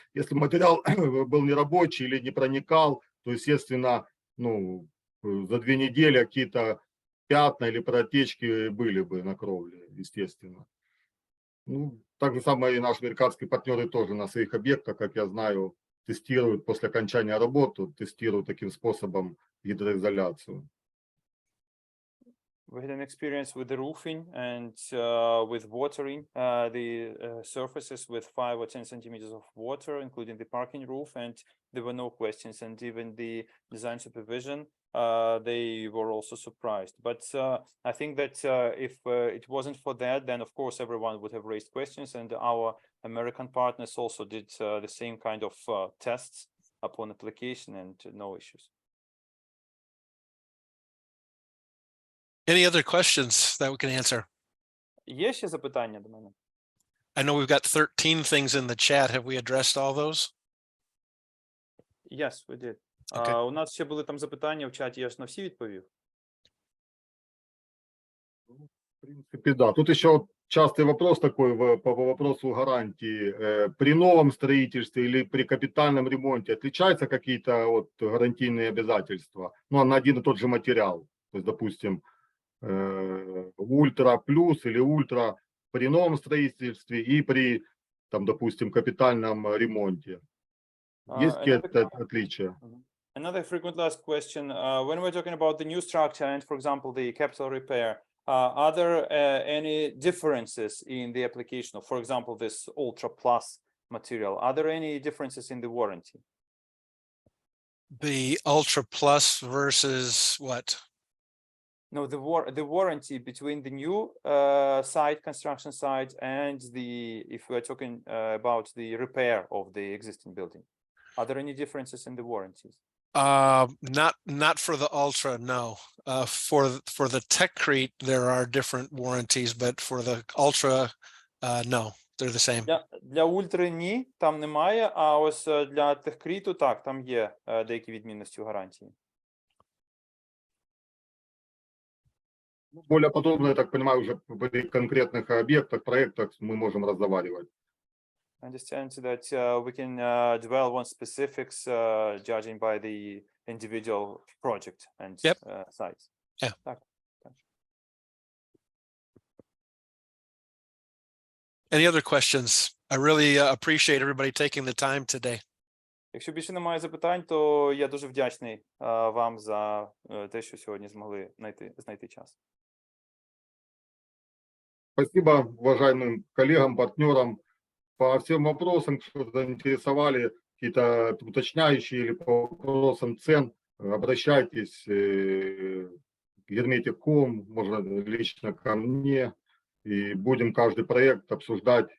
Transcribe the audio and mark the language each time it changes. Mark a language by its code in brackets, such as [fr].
[ru] Если материал был нерабочий или не проникал, то, естественно, ну, за 2 недели какие-то пятна или протечки были бы на кровле, естественно. Ну, так же самое и наши американские партнеры тоже на своих объектах, как я знаю, тестируют после окончания работы, тестируют таким способом гидроизоляцию. [en] We had an experience with the roofing and with watering the surfaces with 5 or 10 centimeters of water, including the parking roof, and there were no questions. And even the design supervision, they were also surprised. But I think that if it wasn't for that, then of course everyone would have raised questions, and our American partners also did the same kind of tests upon application, and no issues. Any other questions that we can answer? [uk] Є ще запитання до мене? [en] I know we've got 13 things in the chat. Have we addressed all those? Yes, we did. Okay. [uk] У нас ще були там запитання в чаті, я ж на всі відповів. [ru] В принципе, да. Тут еще частый вопрос такой по вопросу гарантии. При новом строительстве или при капитальном ремонте отличаются какие-то вот гарантийные обязательства? Ну, на один и тот же материал. То есть, допустим, ультра плюс или ультра при новом строительстве и при, там, допустим, капитальном ремонте. Есть какие-то отличия? [en] Another frequently asked question, when we're talking about the new structure and, for example, the capital repair, are there any differences in the application of, for example, this Ultra Plus material? Are there any differences in the warranty? The Ultra Plus versus what? No, the warranty between the new site, construction site, and the, if we're talking about the repair of the existing building, are there any differences in the warranties? Not for the Ultra, no. For the Techcrete, there are different warranties, but for the Ultra, no, they're the same. [uk] Для ультри ні, там немає, а ось для техкріту, так, там є деякі відмінності у гарантії. [ru] Более подробно, я так понимаю, уже при конкретных объектах, проектах мы можем разговаривать. [en] I understand that we can dwell on specifics judging by the individual project and sites. Yeah. [ru] Так. [en] Any other questions? I really appreciate everybody taking the time today. [uk] Якщо більше немає запитань, то я дуже вдячний вам за те, що сьогодні змогли знайти час. [ru] Спасибо уважаемым коллегам, партнерам. По всем вопросам, что заинтересовали, какие-то уточняющие или по вопросам цен, обращайтесь к Герметик.ком, можно лично ко мне, и будем каждый проект обсуждать.